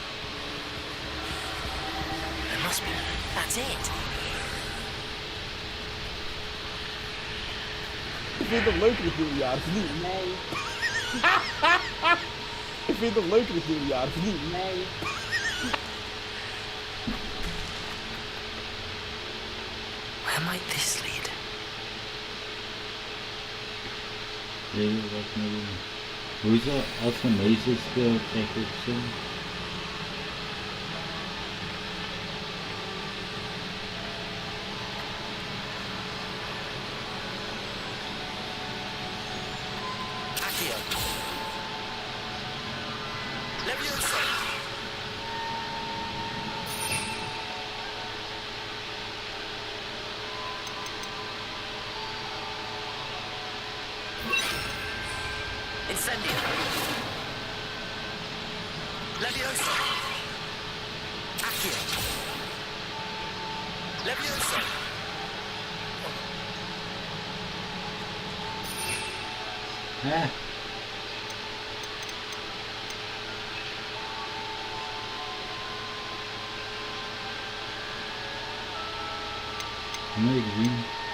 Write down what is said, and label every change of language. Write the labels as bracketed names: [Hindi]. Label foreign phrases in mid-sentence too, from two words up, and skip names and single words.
[English] There must be. That's it. [Dutch] Ik vind het nog leuker dit nieuwe jaar, of niet? Nee. Ik vind het nog leuker dit nieuwe jaar, of niet? Nee. [English] Where might this lead? [Dutch] Nee, wat nou doen? Hoe is dat als je meisjes speelt, krijg je ook zo? Accio. Leviosa. Incendio. Leviosa. Accio. Leviosa. Hè? Mooi gezien.